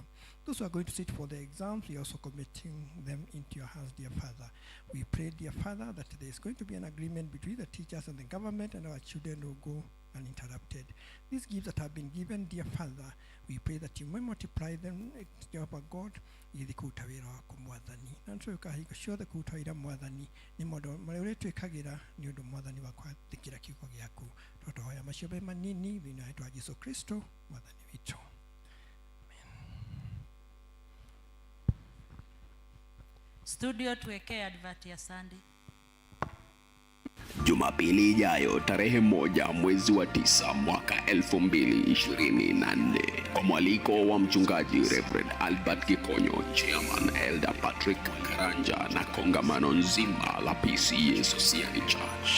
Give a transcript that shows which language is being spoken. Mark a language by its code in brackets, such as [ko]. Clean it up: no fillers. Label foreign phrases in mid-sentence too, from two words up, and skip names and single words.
[en] Those who are going to sit for the exams, we are also committing them into your hands, dear Father. We pray, dear Father, that there is going to be an agreement between the teachers and the government, and our children will go uninterrupted. These gifts that have been given, dear Father, we pray that you may multiply them, Jehovah God, [ki] ili kuruta wĩra waku Mwathani. Na nĩtũĩka hingo ciothe kuruta wĩra Mwathani nĩ maũndũ marĩa ũrĩtwĩkagĩra nĩ ũndũ Mwathani wa kwathĩkĩra kiugo gĩaku. Tũtũhoya macio me manini thĩinĩ wa rĩĩtwa rĩa Jesũ Kristo Mwathani witũ. [sw] Studio tuwekee advert ya Sunday. Jumapili ijayo tarehe 1 mwezi wa 9 mwaka 2024 kwa mwaliko wa mchungaji Reverend Albert Gikonyo, Chairman Elder Patrick Karanja na kongamano nzima la PCA Society Church.